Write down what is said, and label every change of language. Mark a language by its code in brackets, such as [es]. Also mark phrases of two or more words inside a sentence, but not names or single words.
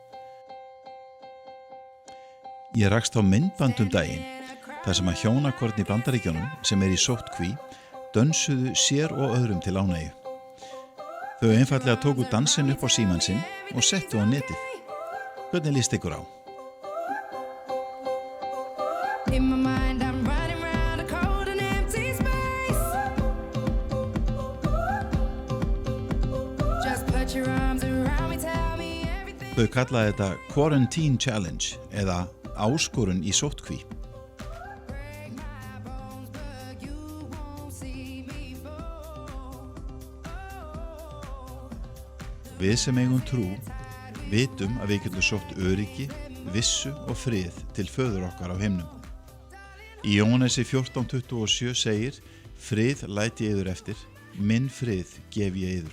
[is] Ég rakst á myndband daginn, þar sem að hjónakorn í Bandaríkjunum sem er í sóttkví dönsuðu sér og öðrum til ánægju. Þau einfaldlega tóku dansinn upp á símann sinn og settu á netið. Hvernig líst ykkur á? [en] In my mind I'm running round a cold and empty space. Just put your arms around me, tell me everything. [is] Þau kallaði þetta [en] Quarantine Challenge [is] eða áskorun í sóttkví. [en] Break my bones, but you won't see me fall. [is] Við sem eigum trú vitum að við getum sótt öryggi, vissu og frið til föður okkar á himnum. Í Jóhannesi 14:27 segir: Frið læt ég yður eftir, minn frið gef ég yður.